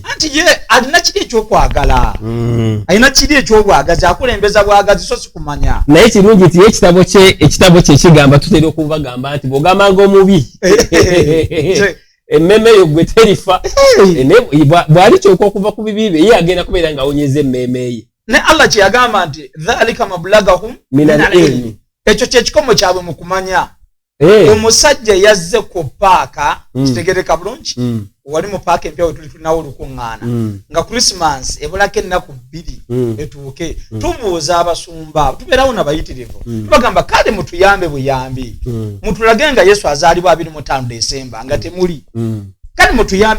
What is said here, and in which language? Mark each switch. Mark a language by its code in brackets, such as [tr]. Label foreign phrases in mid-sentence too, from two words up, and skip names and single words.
[lg] Anti ye alina kiri ekyokwagala. Alina kiri ekyobwagazi akulembeza bwagazi so si kumanya. Naye kirungi nti ekitabo kye kigamba tutera okubagamba nti bw'ogambanga omubi emmeme yo gwe terifa bw'ali kyokka okuva ku bibi bye ye agenda kubeera ng'awonyeza emmeme ye. Ne Allah kye yagamba nti [ar] ذلك مبلغهم من العلم. [lg] Ekyo kye kikomo kyabwe mu kumanya. omusajja yazze ku paaka kitegereka bulungi wali mu paaka empya wetuli tulinawo olukuŋŋaana nga Christmas ebulako ennaku 2 etuuke tubuuza abasumba tubeerawo nabayitirivu tubagamba kale mutuyambe buyambi mutulage nga Yesu azaalibwa 25 Desemba nga temuli kale mutuyambe